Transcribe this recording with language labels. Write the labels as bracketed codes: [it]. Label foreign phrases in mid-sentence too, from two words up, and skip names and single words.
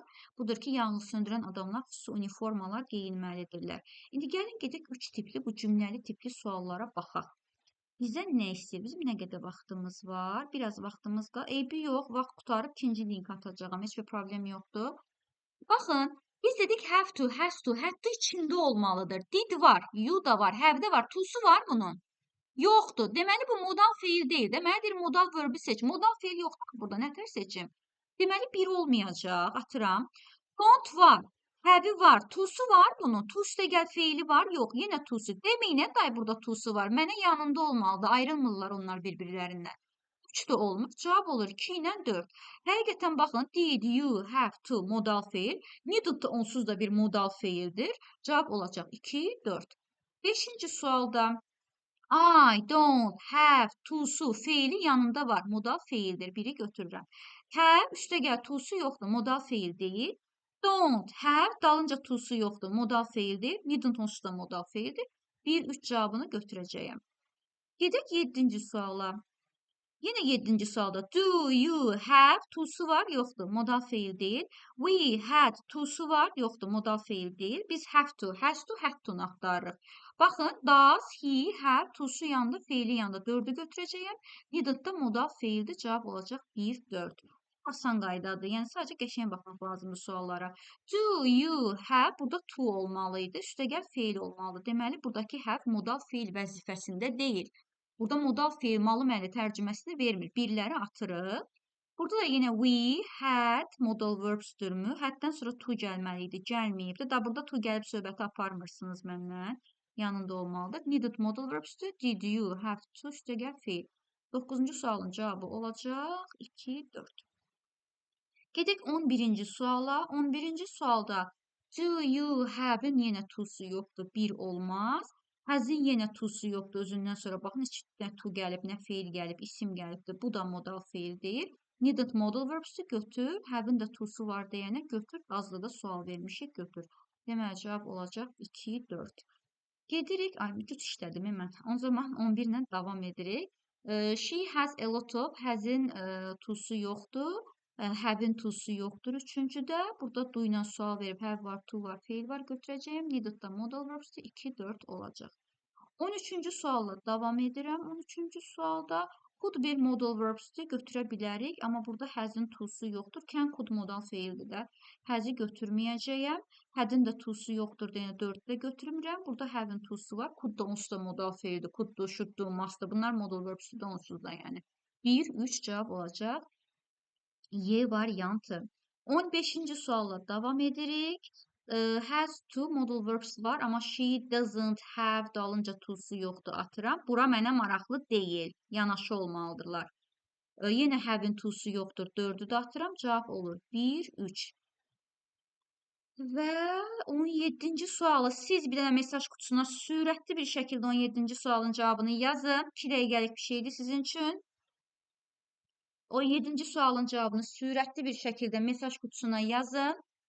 [az] Budur ki, yanğı söndürən adamlar xüsusi uniformalar geyinməlidirlər. İndi gəlin gedək 3 tipli, bu cümləli tipli suallara baxaq. Bizdən nə istəyir? Bizim nə qədər vaxtımız var? Biraz vaxtımız var. Eybi yox, vaxt qutarıb ikinci link atacağım. Heç bir problem yoxdur. Baxın, biz dedik [en] have to, has to, had to [az] içində olmalıdır. Did var, you da var, have de var, to'su var bunun. Yoxdur. Deməli, bu modal feil deyil. Deməlidir, [en] modal verbi [az] seç. Modal feil yoxdur burada. Nətər seçim? Deməli, 1 olmayacaq. Atıram. Don't var. Have var. To'su var bunun. To'su da gəl feili var. Yox, yenə to'su. Deməyin, nə day burada to'su var? Mənə yanında olmalıdır. Ayrılmırlar onlar bir-birlərindən. 3 də olmur. Cavab olur 2 ilə 4. Həqiqətən baxın, [en] did you have to [az] modal feil. Needed da onsuz da bir modal feildir. Cavab olacaq 2, 4. 5-ci sualda [en] I don't have [az] to'su feili yanında var. Modal feildir. Biri götürürəm. Have üstəgəl to'su yoxdur. Modal feil deyil. [en] Don't have [az] dalınca to'su yoxdur. Modal feil deyil. Needn't onsuz da modal feildir. 1-3 cavabını götürəcəyəm. Gedək 7-ci suala. Yine 7-ci sualda [en] do you have [az] to'su var, yoxdur. Modal feil deyil. [en] We had [az] to'su var, yoxdur. Modal feil deyil. Biz [en] have to, has to, had [az] to'nu axtarırıq. Baxın, [en] does he have [az] to'su yanında, feili yanında 4'ü götürəcəyəm. Didn't da modal feildir. Cavab olacaq 1, 4. Asan qaydadır. Yəni sadəcə qəşəng baxmaq lazımdır suallara. [en] Do you have [az] burada to olmalıydı. Üstəgəl feil olmalıdır. Deməli, buradakı have modal feil vəzifəsində deyil. Burada modal feil malı məli tərcüməsini vermir. Birləri atırıq. Burada da yine we, had modal verbsdürmü? Haddən sonra to gəlməliydi, gəlməyibdi. Da burada to gəlib söhbəti aparmırsınız məndən. Yanında olmalıdır. Needed modal verbsdür. [en] Did you have to [az] üstəgəl feil. 9-cu sualın cavabı olacaq 2, 4. Gedək 11-ci suala. 11-ci sualda [en] do you have- [az] in yenə to'su yoxdur, 1 olmaz. Has'in yenə to'su yoxdur, özündən sonra baxın, heç nə to gəlib, nə feil gəlib, isim gəlibdir. Bu da modal feil deyil. Needed [en] modal verbs'ü [az] götür, have-in də to'su var deyənə götür, azda da sual vermişik, götür. Deməli, cavab olacaq 2, 4. Gedirik, ay, cüt işlədim mən. O zaman 11 ilə davam edirik. [en] She has a lot of, [az] has'in to'su yoxdur. Have-in to'su yoxdur. Üçüncüdə, burada do ilə sual verib, have var, to var, feil var götürəcəyim. Needed da [en] modal verbs'dir, [az] 2, 4 olacaq. 13-cü sualla davam edirəm. 13-cü sualda could bir [en] modal verbs'dir, [az] götürə bilərik. Amma burada has'in to'su yoxdur. [en] Can could [az] modal feildir də. Has'i götürməyəcəyəm. Had'in də to'su yoxdur deyən 4-də götürmürəm. Burada have-in to'su var. Could da onsuz da modal feildir. [en] Could do, should do, must da. [az] Bunlar [en] modal verbs'dir [az] onsuz da yəni. 1, 3 cavab olacaq. Y variantı. 15-ci sualla davam edirik. [en] Has to modal verbs [az] var, amma [en] she doesn't have [az] dalınca to'su yoxdur, atıram. Bura mənə maraqlı deyil. Yanaşı olmalıdırlar. Yenə have-in to'su yoxdur, 4'ü də atıram. Cavab olur 1, 3. Və 17-ci sualı siz bir dənə mesaj kutusuna sürətli bir şəkildə 17-ci sualın cavabını yazın. 2 dəqiqəlik bir şeydir sizin üçün. 17-ci sualın cavabını sürətli bir şəkildə mesaj kutusuna yazın.